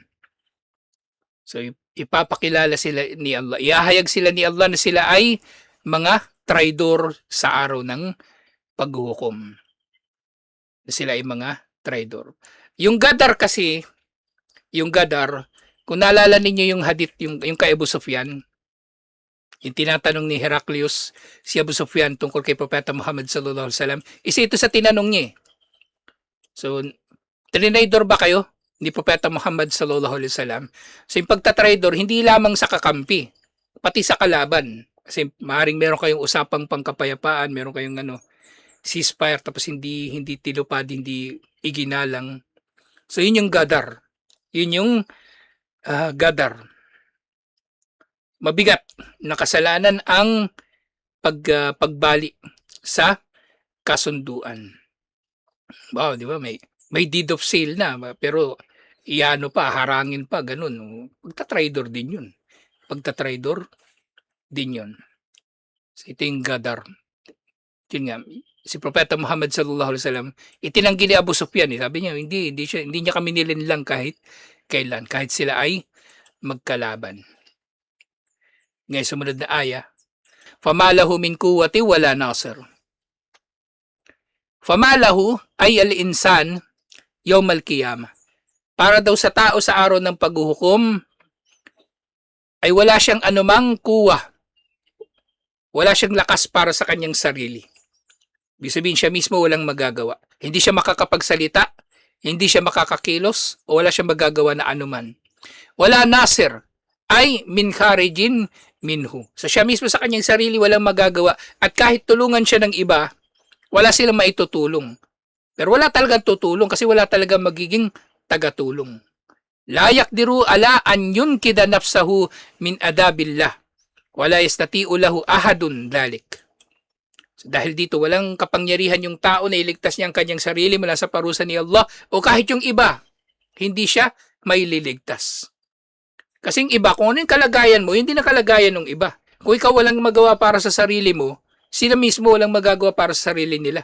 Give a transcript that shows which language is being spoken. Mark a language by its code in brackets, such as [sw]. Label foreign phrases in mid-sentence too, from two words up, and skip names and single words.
[tl] So ipapakilala sila ni Allah, iahayag sila ni Allah na sila ay mga traidor sa araw ng paghuhukom. Sila ay mga traidor. Yung gadar kasi, kung naalala ninyo yung hadith, yung kay Abu Sufyan, yung tinatanong ni Heraclius si Abu Sufyan tungkol kay Propeta Muhammad [ar] صلى الله عليه وسلم, [tl] isa ito sa tinanong niya. So, traidor ba kayo ni Propeta Muhammad [ar] صلى الله عليه وسلم? [tl] So, yung pagtatraidor, hindi lamang sa kakampi, pati sa kalaban. Kasi maaaring meron kayong usapang pangkapayapaan, meron kayong ceasefire, tapos hindi tilupad, hindi iginalang. So, yun yung gadar. Yun yung gadar. Mabigat na kasalanan ang pagbali sa kasunduan. Wow, di ba? May [en] deed of sale [tl] na, pero harangin pa, ganun. Pagtatraidor din yun. So, ito yung gadar. Yun nga, si Propeta Muhammad [ar] صلى الله عليه وسلم, [tl] itinanggi ni Abu Sufyan. Sabi niya, hindi niya kami nilinlang kahit kailan, kahit sila ay magkalaban. Ngayon, sumunod na aya, [ar] فما له من قوة ولا ناصر. فما له ay الإنسان يوم القيامة. [tl] Para daw sa tao sa araw ng paghuhukom ay wala siyang anumang kuwa. Wala siyang lakas para sa kanyang sarili. Ibig sabihin, siya mismo walang magagawa. Hindi siya makakapagsalita, hindi siya makakakilos, o wala siyang magagawa na anuman. [ar] ولا ناصر ay من خارج منه. [tl] So siya mismo sa kanyang sarili walang magagawa, at kahit tulungan siya ng iba, wala silang maitutulong. Pero wala talagang tutulong kasi wala talagang magiging tagatulong. [ar] لا يقدر على أن ينقذ نفسه من عذاب الله. ولا يستطيع له أحد ذلك. [tl] So dahil dito walang kapangyarihan yung tao na iligtas niya ang kanyang sarili mula sa parusa ni Allah, o kahit yung iba, hindi siya maililigtas. Kasi yung iba, kung ano yung kalagayan mo, hindi na kalagayan ng iba. Kung ikaw walang magawa para sa sarili mo, sila mismo walang magagawa para sa sarili nila.